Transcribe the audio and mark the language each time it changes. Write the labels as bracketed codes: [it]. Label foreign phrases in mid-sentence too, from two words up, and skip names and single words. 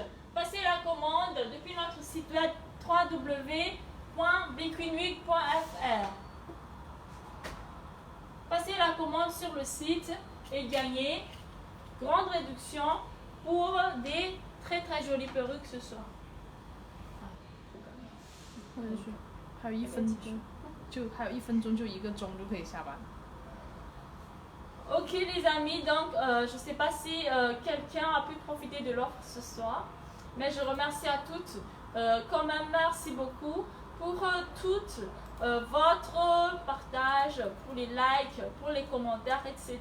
[fr] Passez la commande depuis notre site web www.biquinweek.fr. Passez la commande sur le site et gagnez grande réduction pour des très très jolies perruques ce soir. [zh] 还有1分钟，还有1分钟就1个钟就可以下班。 [fr] Ok les amis, donc je ne sais pas si quelqu'un a pu profiter de l'offre ce soir, mais je remercie à toutes Quand même, merci beaucoup pour tout votre partage, pour les likes, pour les commentaires, etc.